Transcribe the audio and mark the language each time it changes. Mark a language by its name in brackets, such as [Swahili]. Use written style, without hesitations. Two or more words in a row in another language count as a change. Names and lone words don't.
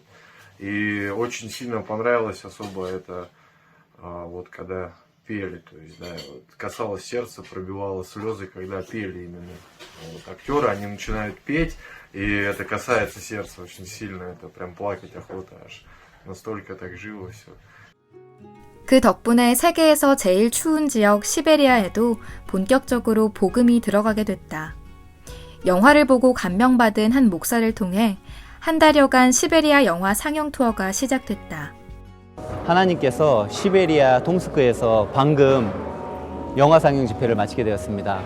[Russian] И очень сильно понравилось особо это, вот когда пели, то есть, да, вот, касалось сердца, пробивало слезы, когда пели именно. Вот, актеры, они начинают петь, и это касается сердца очень сильно, это прям плакать охота аж, настолько так живо все. [Korean] 그 덕분에 세계에서 제일 추운 지역 시베리아에도 본격적으로 복음이 들어가게 됐다. 영화를 보고 감명받은 한 목사를 통해 한 달여간 시베리아 영화 상영 투어가 시작됐다. 하나님께서 시베리아 동스크에서 방금 영화 상영 집회를 마치게 되었습니다.